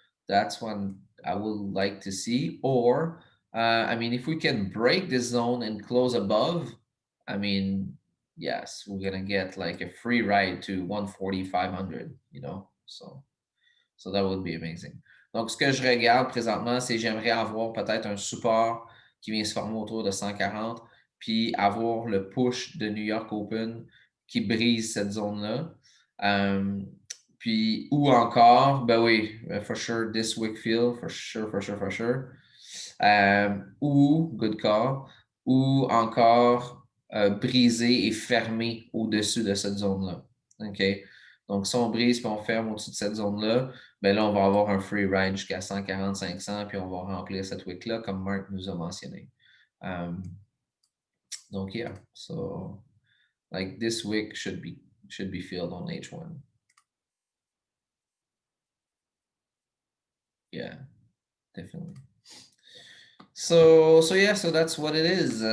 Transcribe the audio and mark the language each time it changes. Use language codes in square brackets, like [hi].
[en] That's one I would like to see. Or, I mean, if we can break this zone and close above, I mean, yes, we're gonna get like a free ride to 140, 500, so that would be amazing. [fr] Donc, ce que je regarde présentement, c'est j'aimerais avoir peut-être un support qui vient se former autour de 140, puis avoir le push de New York Open qui brise cette zone-là. Puis, ou encore, ben oui, [en] for sure, this Wickfield, for sure, for sure, for sure. [fr] Ou, [en] good call, [fr] ou encore briser et fermer au-dessus de cette zone-là. OK? Donc, si on brise et on ferme au-dessus de cette zone-là, ben là, on va avoir un free ride jusqu'à 140, 500, puis on va remplir cette wick-là, comme Mark nous a mentionné. [en] Donc, yeah, so like this wick should be filled on H1. Yeah, definitely. So yeah, so that's what it is.